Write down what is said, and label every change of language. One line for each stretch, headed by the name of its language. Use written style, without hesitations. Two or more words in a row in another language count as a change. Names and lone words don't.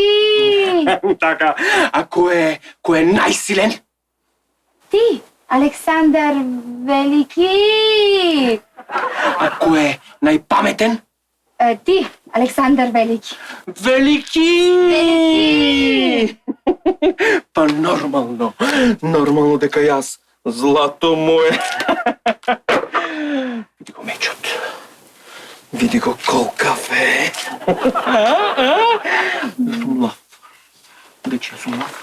Macedonian: Така, а кой е най-силен? Ти, Александър Велики! А кой е най-паметен? Ти, Александър Велики. Велики! Велики! Па нормално дека и аз. Злато мое. Види го мечот. Види го колкав е. Сум лав. Дече сум лав.